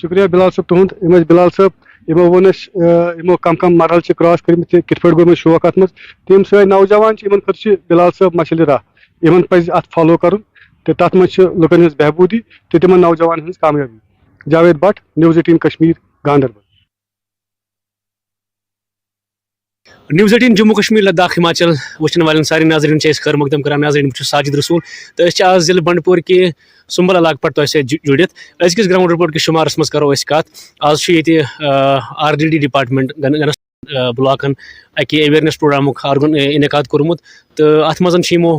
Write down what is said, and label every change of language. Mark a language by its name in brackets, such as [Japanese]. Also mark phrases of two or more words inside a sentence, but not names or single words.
[Kashmiri] شُکریہ بِلال صٲب تُہُنٛد یِم ٲسۍ بِلال صٲب یِمو ووٚن اَسہِ یِمو کم مرحل چھِ کراس کٔرمٕتۍ کِتھ پٲٹھۍ گوٚو یِمن شوق اَتھ منٛز تِم سٲنۍ نوجوان چھِ یِمن خٲطرٕ چھِ بِلال صٲب مشلہِ راہ یِمن پزِ اَتھ فالو کرُن تہٕ تَتھ منٛز چھِ لُکن ہٕنٛز بہبوٗدی تہٕ تِمن نوجوانن ہٕنٛز کامیٲبی جاوید بٹ News18 کشمیٖر گاندربل News18 جموں کشمیر لداخ ہماچل وچھن والن سارے ناظرین سے خیر مقدم کران ناظرین بہٕ ساجد رسول تو آز ضلع بنڈپور کہ سُمبل علاقہٕ پٮ۪ٹھ تۄہہِ سۭتۍ جُڑِتھ أزکِس گراؤنڈ رِپورٹ کِس شُمارس منٛز کرو أسۍ کتھ آز چھُ ییٚتہِ RDD ڈپارٹمنٹ بلاکن اکہِ اویرنیس پروگرامُک انعقاد کوٚرمُت تہٕ اتھ منٛز چھِ یِمو